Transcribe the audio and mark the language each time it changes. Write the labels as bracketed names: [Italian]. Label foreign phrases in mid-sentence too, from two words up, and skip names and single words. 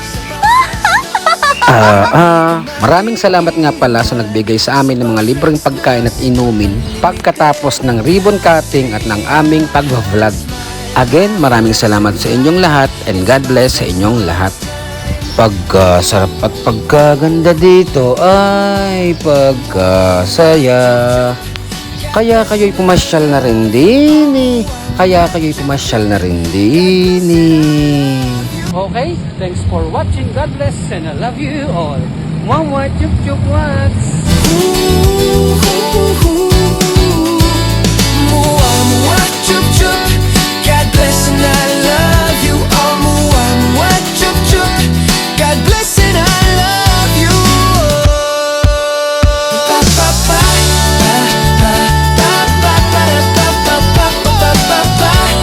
[Filipino] Maraming salamat nga pala sa nagbigay sa amin ng mga libreng pagkain at inumin pagkatapos ng [English] ribbon cutting [Filipino] at ng aming pag-vlog. Again, maraming salamat sa inyong lahat [English] and God bless [Filipino] sa inyong lahat. Pagkasarap at pagkaganda dito ay pagkasaya. Kaya kayo'y pumasyal na rin din. [English] Okay, thanks for watching. God bless and I love you all. Mama, chup chup wats. Mua, mua, chup, chup. God bless and I love you all. Mua, mua, chup, chup. God bless and I love you all. Pa, pa, pa, pa, pa, pa, pa, pa, pa, pa, pa, pa, pa, pa,